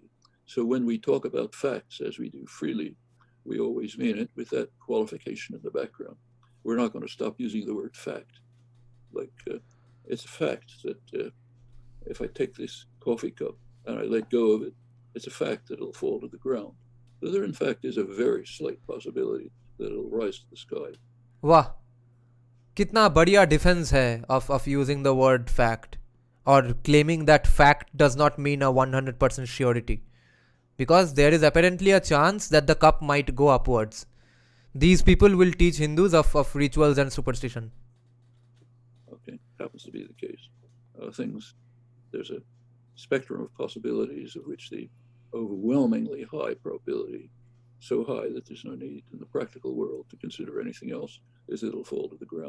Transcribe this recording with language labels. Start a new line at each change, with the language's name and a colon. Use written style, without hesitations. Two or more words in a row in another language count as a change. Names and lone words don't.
English: So when we talk about facts, as we do freely, we always mean it with that qualification in the background. We're not going to stop using the word fact. Like, it's a fact that if I take this coffee cup and I let go of it, it's a fact that it'll fall to the ground. But there, in fact, is a very slight possibility that it'll rise to the sky.
Hindi: वाह, कितना बढ़िया
English: defense है of using the word fact, or claiming that fact does not mean a 100% surety, because there is apparently a chance that the cup might go upwards. These people will teach Hindus of rituals and superstition. Okay, happens to be the case. There's a spectrum of possibilities of which the overwhelmingly high probability, so high that there's no need in the practical world to consider anything else, is it'll fall to the ground.